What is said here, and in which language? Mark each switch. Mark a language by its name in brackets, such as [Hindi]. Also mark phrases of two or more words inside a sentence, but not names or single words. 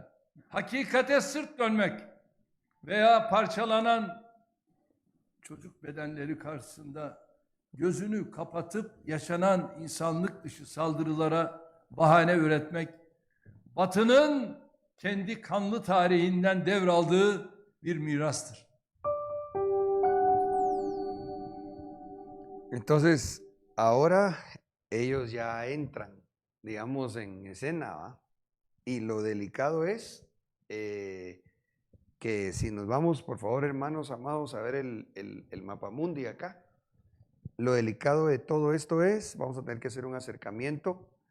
[Turkish] Hakikate sırt dönmek veya parçalanan çocuk bedenleri karşısında gözünü kapatıp yaşanan insanlık dışı saldırılara bahane üretmek, Batı'nın kendi kanlı tarihinden devraldığı bir mirastır. [Spanish] Entonces, ahora ellos ya entran, digamos, en escena, ¿va? Y lo delicado es que si nos vamos, por favor, hermanos amados, a ver el mapamundi acá, lo delicado de todo esto es, vamos a tener que hacer un acercamiento,